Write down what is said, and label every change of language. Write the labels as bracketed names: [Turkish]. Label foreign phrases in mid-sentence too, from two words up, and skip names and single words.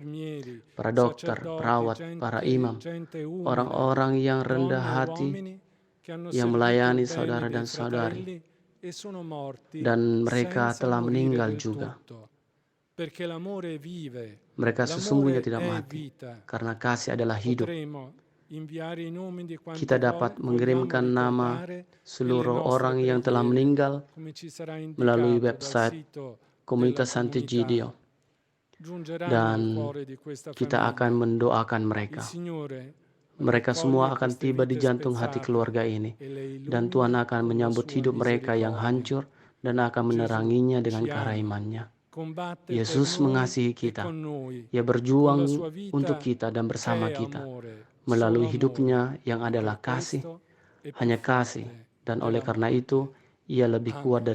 [Indonesian] Para dokter, perawat, para imam, orang-orang yang rendah hati yang melayani saudara dan saudari, dan mereka telah meninggal juga. Mereka sesungguhnya tidak [Italian] L'amore è [Indonesian] mati, [Italian] vita. [Indonesian] karena kasih adalah hidup. [Italian] Potremo inviare i nomi di quanti [Indonesian] Kita dapat mengirimkan [Italian] vogliamo [Indonesian] nama [Italian] ricordare [Indonesian] seluruh [Italian] nelle nostre [Indonesian] orang yang telah [Italian] preghiere, [Indonesian] meninggal [Italian] come ci sarà [Indonesian] melalui [Italian] indicato dal [Indonesian] website [Italian] sito della [Indonesian] Komunitas [Italian] comunità. [Indonesian] Santigidio, [Italian] Giungeranno [Indonesian] dan [Italian] al cuore di questa [Indonesian] kita akan [Italian] famiglia. [Indonesian] mendoakan [Italian] Il [Indonesian] mereka. [Italian] Signore [Indonesian] Mereka semua [Italian] raccoglie [Indonesian] akan [Italian] queste [Indonesian] tiba di [Italian] vite [Indonesian] jantung hati [Italian] spezzate [Indonesian] keluarga ini, [Italian] e le [Indonesian] dan [Italian] illumina [Indonesian] Tuhan akan [Italian] con la [Indonesian] menyambut [Italian] sua [Indonesian] hidup mereka yang [Italian] misericordia. [Indonesian] hancur dan akan [Italian] Gesù [Indonesian] meneranginya dengan [Italian] ci ama, [Indonesian] keraimannya. [Italian] combatte per [Indonesian] Yesus [Italian] noi [Indonesian] mengasihi [Italian] e [Indonesian] kita. [Italian] con noi. [Indonesian] Ia [Italian] Con [Indonesian] berjuang [Italian] la sua vita [Indonesian] untuk kita dan bersama [Italian] è [Indonesian] kita [Italian] amore, [Indonesian] melalui [Italian] solo [Indonesian] hidupnya [Italian] amore. [Indonesian] yang adalah [Italian] Per [Indonesian] kasih, [Italian] questo è più [Indonesian] hanya kasih, [Italian] forte [Indonesian] dan oleh [Italian] della [Indonesian] karena [Italian] morte. [Indonesian] itu ia lebih kuat Amin.